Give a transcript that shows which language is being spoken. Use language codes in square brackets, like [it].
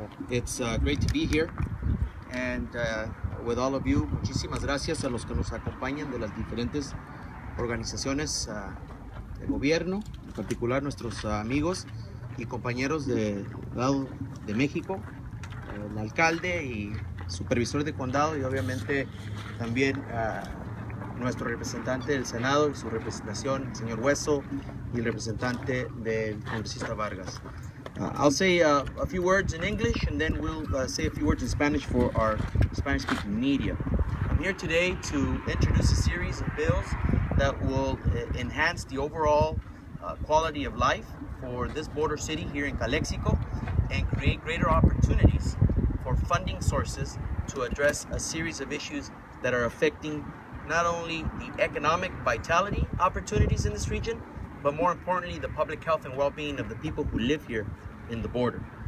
[en] It's great to be here and with all of you. [es] Muchísimas gracias a los que nos acompañan de las diferentes organizaciones de gobierno, en particular nuestros amigos y compañeros del lado de México, el alcalde y supervisor de condado y obviamente también nuestro representante del Senado y su representación, el señor Hueso, y el representante del congresista Vargas. [en] I'll say a few words in English and then we'll say a few words in Spanish for our Spanish-speaking media. I'm here today to introduce a series of bills that will enhance the overall quality of life for this border city here in Calexico and create greater opportunities for funding sources to address a series of issues that are affecting not only the economic vitality opportunities in this region, but more importantly, the public health and well-being of the people who live here in the border.